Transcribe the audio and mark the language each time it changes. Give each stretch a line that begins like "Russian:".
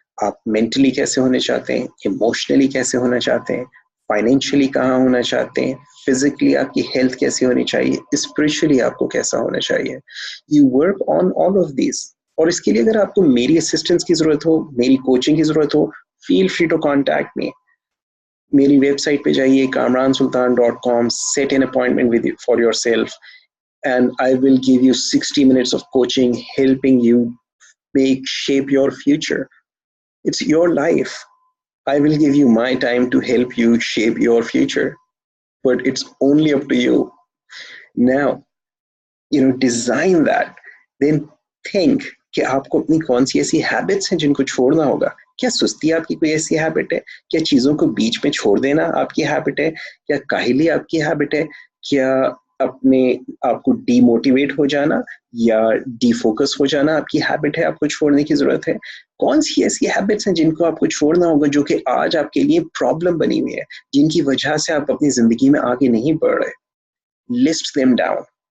Urdu: آپ مینٹلی کیسے ہونے چاہتے ہیں، ایموشنلی کیسے ہونا چاہتے ہیں، فائنینشلی کہاں ہونا چاہتے ہیں، فزیکلی آپ کی ہیلتھ کیسی ہونی چاہیے، اسپرچولی آپ کو کیسا ہونا چاہیے.
English: You work on all of these.
Urdu: اور اس کے لیے اگر آپ کو میری اسسٹنس کی ضرورت ہو، میری کوچنگ کی ضرورت ہو،
English: Feel free to contact me.
Urdu: میری ویب سائٹ پہ جائیے kamransultan.com.
English: set an appointment with you for yourself and I will give you 60 minutes of coaching helping you shape your future. It's your life. I will give you my time to help you shape your future, but it's only up to you. Now, design that. Then think
Urdu: کہ آپ کو اپنی کون سی ایسی habits ہیں جن کو چھوڑنا ہوگا. کیا سستی آپ کی کوئی ایسی ہیبٹ ہے؟ کیا چیزوں کو بیچ میں چھوڑ دینا آپ کی ہیبٹ ہے؟ کیا کاہلی آپ کی ہیبٹ ہے؟ کیا آپ کو ڈی موٹیویٹ ہو جانا یا ڈی فوکس ہو جانا آپ کی ہیبٹ ہے، آپ کو چھوڑنے کی ضرورت ہے؟ کون سی ایسی ہیبٹس ہیں جن کو آپ کو چھوڑنا ہوگا جو کہ آج آپ کے لیے پرابلم بنی ہوئی ہے، جن کی وجہ سے آپ اپنی زندگی میں آگے نہیں بڑھ رہے؟
English: List them down.